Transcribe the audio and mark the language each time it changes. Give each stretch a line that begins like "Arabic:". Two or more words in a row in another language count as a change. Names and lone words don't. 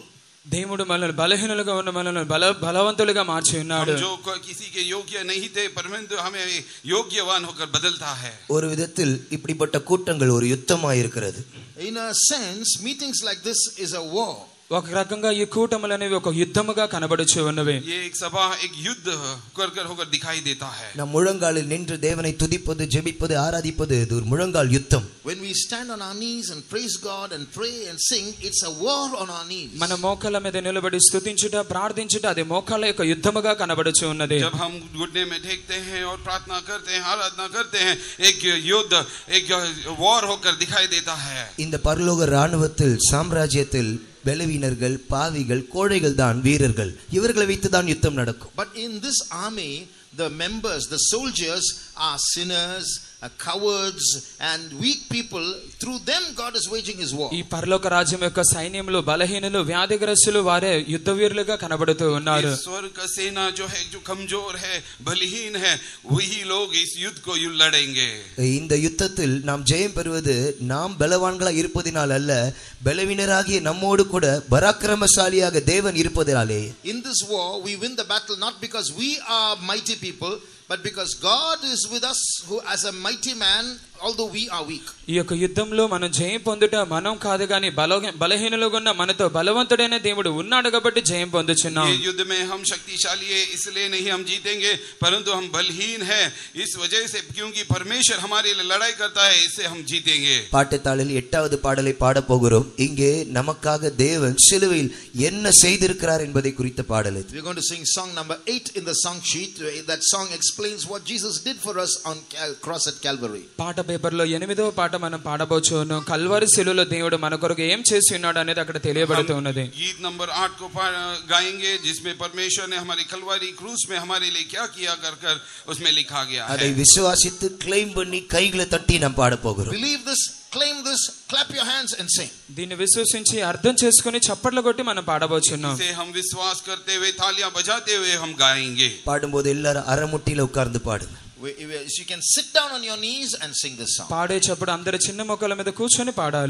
Telugu: దేవుడు మనల్ని బలహీనులుగా ఉన్న మనల్ని బలవంతులుగా మార్చి ఉన్నాడు.
Hindi: जो किसी के योग्य नहीं थे परंतु हमें योग्यवान होकर बदलता है.
Tamil: ஒரு விதத்தில் இப்படிப்பட்ட கூட்டங்கள் ஒரு யுத்தமாய் இருக்கிறது.
English: In a sense meetings like this is a war.
Telugu: ఒక రకంగా ఈ కూటములు అనేవి ఒక యుద్ధముగా కనబడుచు ఉన్నవి.
Hindi: ये एक सभा एक युद्ध कर होकर दिखाई देता है.
Tamil: நம் முழங்காலில் நின்று தேவனை துதிப்பது ஜெபிப்பது ஆராதிப்பது இது ஒரு முழங்கால் யுத்தம்.
English: When we stand on our knees and praise God and pray and sing, it's a war on our knees.
Telugu: మన మోకాళ్ళ మీద నిలబడి స్తుతించుట ప్రార్థించుట అది మోకాళ్ళ యొక్క యుద్ధముగా కనబడుచు ఉన్నది.
Hindi: जब हम घुटने में टेकते हैं और प्रार्थना करते हैं आराधना करते हैं एक युद्ध एक वॉर होकर दिखाई देता है.
Tamil: இந்த பரலோக ராணுவத்தில் சாம்ராஜ்யத்தில் பலவீனர்கள் பாவிகள் கோழைகள் தான் வீரர்கள். இவர்களை வைத்து தான் யுத்தம் நடக்கும்.
English: But in this army the members, the soldiers are sinners, cowards and weak people. Through them God is waging his war.
Telugu: ఈ పరలోక రాజ్యం యొక్క సైన్యములు బలహీనులు వ్యాధిగ్రస్తులు వారే యుద్ధ వీరులుగా కనబడుతూ ఉన్నారు.
Hindi: स्वर्ग का सेना जो है जो कमजोर है बलहीन है वही लोग इस युद्ध को लड़ेंगे.
Tamil: இந்த யுத்தத்தில் நாம் ஜெயம் பெறுவது நாம் பலவான்களாக இருப்பதினால் அல்ல, பலவீனராகிய நம்மோடு கூட பராக்கிரமசாலியாக தேவன் இருப்பதினாலே.
English: In this war we win the battle not because we are mighty people but because God is with us who as a mighty man although we are weak.
Telugu: ఈ యొక్క యుద్ధంలో మనం జయం పొందుట మనం కాదు గాని బలహీనులుగా ఉన్న మనతో బలవంతుడైన దేవుడు ఉన్నాడు కాబట్టి జయం పొందుచున్నాం.
Hindi: ये युद्ध में हम शक्तिशाली है इसलिए नहीं हम जीतेंगे, परंतु हम बलहीन है इस वजह से, क्योंकि परमेश्वर हमारे लिए लड़ाई करता है, इससे हम जीतेंगे.
Tamil: பாட்டுத்தாளில் 8வது பாடலை பாட போகிறோம். இங்கே நமக்காக தேவன் சிலுவையில் என்ன செய்திருக்கிறார் என்பதை குறித்த பாடல்.
English: We're going to sing song number 8 in the song sheet. That song explains what Jesus did for us on cross at Calvary.
Telugu: పాట పేపర్లో 8వ పాట మనం పాడబోచున్నాం. కల్వరి శిలువలో దేవుడు మన కొరకు ఏం చేసి ఉన్నాడు అనేది అక్కడ తెలియబడుతూ ఉన్నది.
Hindi: गीत नंबर 8 को गाएंगे जिसमें परमेश्वर ने हमारी कलवारी क्रूस में हमारे लिए क्या किया कर उसमें लिखा गया है.
Tamil: அதை விசுவாசித்து க்ளைம் பண்ணி கைகளை தட்டி நாம் பாட போகிறோம்.
English: Believe this, claim this, clap your hands and sing.
Telugu: దీన్ని విశ్వసించి అర్థం చేసుకొని చప్పట్లు కొట్టి మనం పాడబోచున్నాం.
Hindi: इसे हम विश्वास करते हुए तालियां बजाते हुए हम गाएंगे.
Tamil: பாடும்போது எல்லாரும் அரமுட்டில உட்கார்ந்து பாடுங்க.
English: You can sit down on your knees and sing this song.
Telugu: పాడేటప్పుడు అందరూ చిన్న మొక్కల మీద కూర్చొని పాడాలి.